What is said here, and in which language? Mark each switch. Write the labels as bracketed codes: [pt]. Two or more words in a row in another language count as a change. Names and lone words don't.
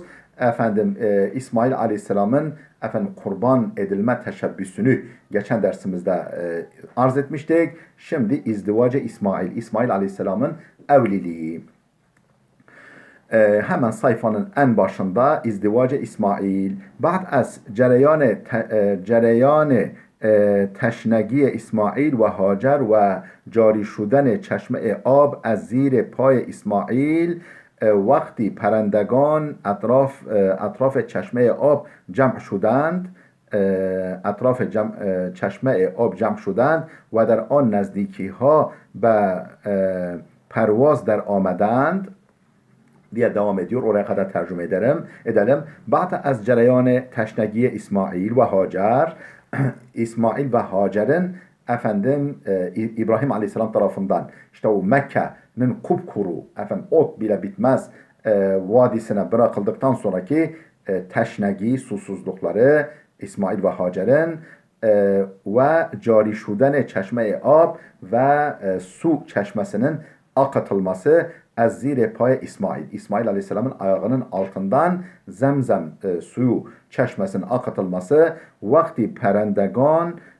[tr] Efendim, İsmail Aleyhisselam'ın kurban edilme teşebbüsünü geçen dersimizde arz etmiştik. Şimdi İzdivacı İsmail Aleyhisselam'ın evliliği. Hemen sayfanın en başında İzdivacı İsmail. [fa] بعد از جریان تشنگی اسماعیل و هاجر و جاری شدن چشمه آب از زیر پای اسماعیل وقتی پرندگان اطراف چشمه آب جمع شدند چشمه آب جمع شدند و در آن نزدیکی ها به پرواز در آمدند [tr] diye devam ediyor. Oraya kadar tercüme edelim. [fa] بعد از جریان تشنگی اسماعیل و هاجر. [tr] İsmail ve Hacer'in İbrahim Aleyhisselam tarafından işte o Mekke'nin kupkuru ot bile bitmez vadisine bırakıldıktan sonraki teşnegi susuzlukları İsmail ve Hacer'in ve [fa] جاری شدن چشمه آب [tr] ve su çeşmesinin akıtılması [fa] از زیر پای [tr] İsmail Aleyhisselam'ın ayağının altından zemzem suyu çeşmesinin akıtılması [fa] وقتی پرندگان